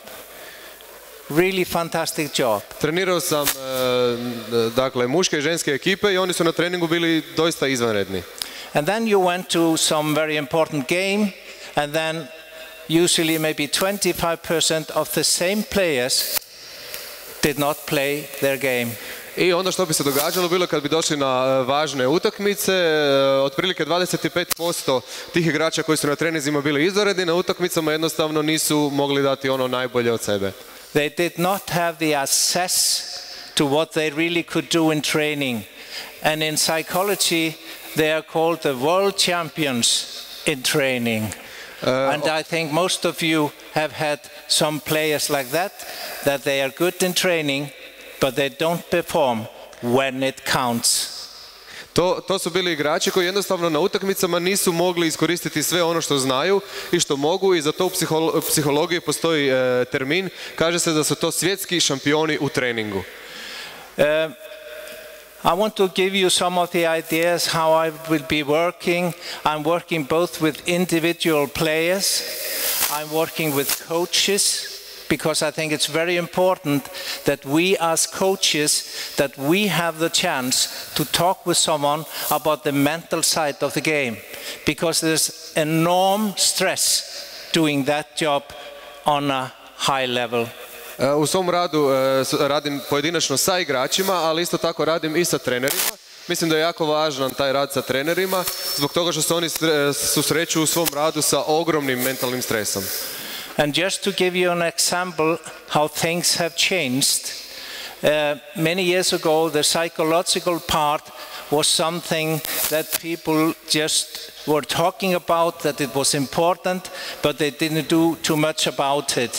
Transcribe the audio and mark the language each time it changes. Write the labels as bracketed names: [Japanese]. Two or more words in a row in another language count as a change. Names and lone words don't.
[English] Really fantastic job. [Croatian] Trenirao sam dakle muške i ženske ekipe i oni su na treningu bili doista izvanredni. [English] And then you went to some very important game, and then usually maybe 25% of the same players did not play their game. [Croatian] I onda što bi se događalo bilo kad bi došli na važne utakmice, otprilike 25% tih igrača koji su na treninzima bili izvanredni, na utakmicama jednostavno nisu mogli dati ono najbolje od sebe. [English] They did not have the access to what they really could do in training. And in psychology, they are called the world champions in training. And I think most of you have had some players like that they are good in training, but they don't perform when it counts. [Croatian] To su bili igrači koji jednostavno na utakmicama nisu mogli iskoristiti sve ono što znaju i što mogu, i za to u psihologiji postoji termin, kaže se da su to svjetski šampioni u treningu. [English] I want to give you some of the ideas how I will be working. I'm working both with individual players, I'm working with coaches, because I think it's very important that we as coaches, that we have the chance to talk with someone about the mental side of the game, because there's enormous stress doing that job on a high level. [Croatian] U svom radu radim pojedinačno sa igračima, ali isto tako radim i sa trenerima. Mislim da je jako važan taj rad sa trenerima, zbog toga što se oni susreću u svom radu sa ogromnim mentalnim stresom. [English] And just to give you an example how things have changed, many years ago the psychological part was something that people just were talking about, that it was important, but they didn't do too much about it.